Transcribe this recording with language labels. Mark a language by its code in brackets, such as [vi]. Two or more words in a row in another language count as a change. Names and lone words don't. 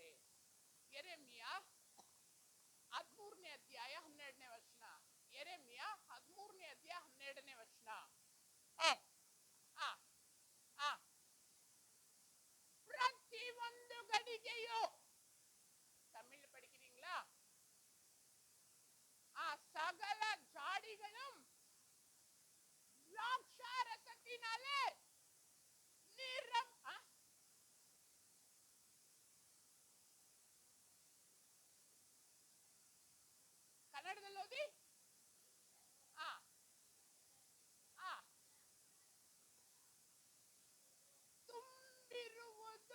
[kn] ಯೆರೆಮೀಯ 13ನೇ ಅಧ್ಯಾಯ 12ನೇ ವಚನ. ಯೆರೆಮೀಯ 13ನೇ ಅಧ್ಯಾಯ 12ನೇ ವಚನ. ಪ್ರತಿ ಒಂದು ಗಡಿಗೆಯು, [ta] தமிழ் படிக்கிறீங்களா? சகல ஜாடிகளும் திராட்சரசத்தினாலே நிறம். [kn] ಕನ್ನಡದಲ್ಲಿ ಓದಿ. ತುಂಬಿರುವುದು.